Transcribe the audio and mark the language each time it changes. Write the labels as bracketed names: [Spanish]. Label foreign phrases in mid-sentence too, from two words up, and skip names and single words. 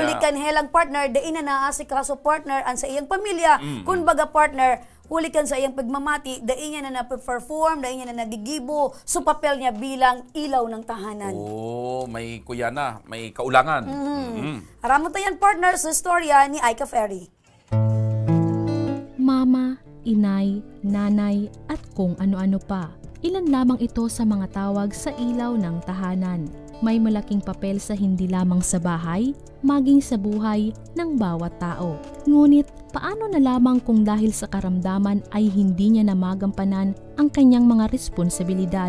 [Bikol] Huli kan helang partner, dain na naasikaso partner ang sa iyang pamilya. Kung baga partner, huli kan sa iyang pagmamati, dain niya na na-perform, dain niya na nagigibo, so papel niya [Filipino] bilang ilaw ng tahanan. [Bikol] Oh, may kuyana, may kaulangan. Aramon tayan partner sa istorya ni Aika Ferry. [Filipino] Mama, inay, nanay, at kung ano-ano pa. Ilan lamang ito sa mga tawag sa ilaw ng tahanan. May malaking papel sa hindi lamang sa bahay, maging sa buhay ng bawat tao. Ngunit, paano na lamang kung dahil sa karamdaman ay hindi niya namagampanan ang kanyang mga responsibilidad?